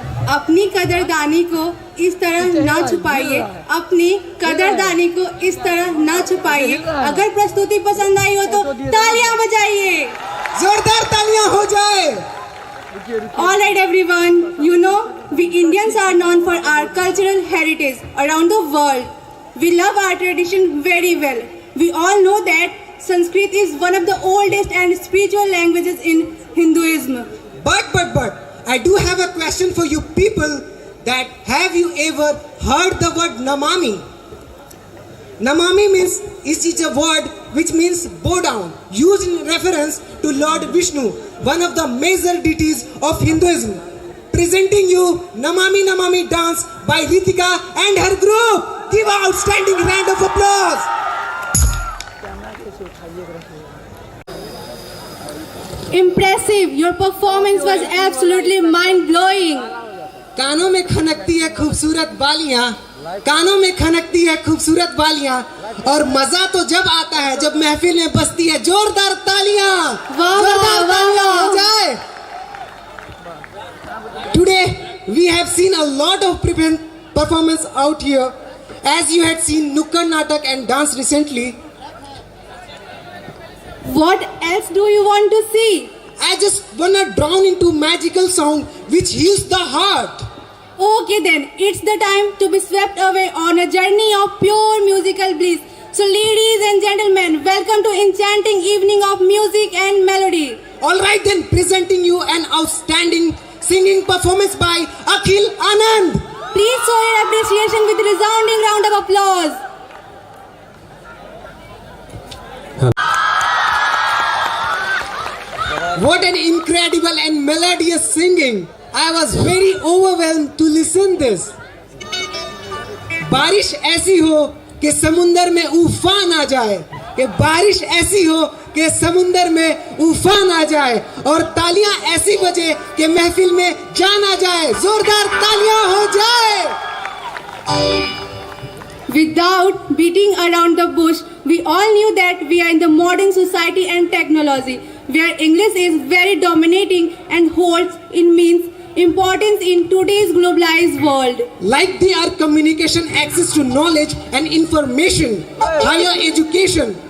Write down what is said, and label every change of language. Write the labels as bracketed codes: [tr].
[hi] अपनी कदरदानी को इस तरह ना छुपाइए, अपनी कदरदानी को इस तरह ना छुपाइए. अगर प्रस्तुति पसंद आई हो तो तालियां बजाइए, जोरदार तालियां हो जाए. [en] All right everyone, you know We Indians are known for our cultural heritage around the world. We love our tradition very well. We all know that Sanskrit is one of the oldest and spiritual languages in Hinduism. But, I do have a question for you people that have you ever heard the word Namami? Namami means, is a word which means bow down, used in reference to Lord Vishnu, one of the major deities of Hinduism. Presenting you Namami Namami dance by Ritika and her group. Give an outstanding round of applause. Impressive! Your performance was absolutely mind-blowing. [hi] कानों में खनकती है खूबसूरत बालियां, कानों में खनकती है खूबसूरत बालियां, और मजा तो जब आता है जब महफिल में बजती है जोरदार तालियां। जोरदार तालियां हो जाए। [en] Today we have seen a lot of performance out here, as you had seen Nukkad Natak and dance recently. What else do you want to see? I just wanna drown into magical sound which heals the heart. Okay then, it's the time to be swept away on a journey of pure musical bliss. So ladies and gentlemen, welcome to enchanting evening of music and melody. Alright then, presenting you an outstanding singing performance by Akhil Anand. Please show your appreciation with a resounding round of applause. What an incredible and melodious singing. I was very overwhelmed to listen this. [hi] बारिश ऐसी हो कि समुंदर में उफान आ जाए, कि बारिश ऐसी हो कि समुंदर में उफान आ जाए, और तालियां ऐसी बजे कि महफिल में जान आ जाए। जोरदार तालियां हो जाए। [en] Without beating around the bush, we all knew that we are in the modern society and technology, where English is very dominating and holds immense importance in today's globalized world. Like they are communication, access to knowledge and information, higher education.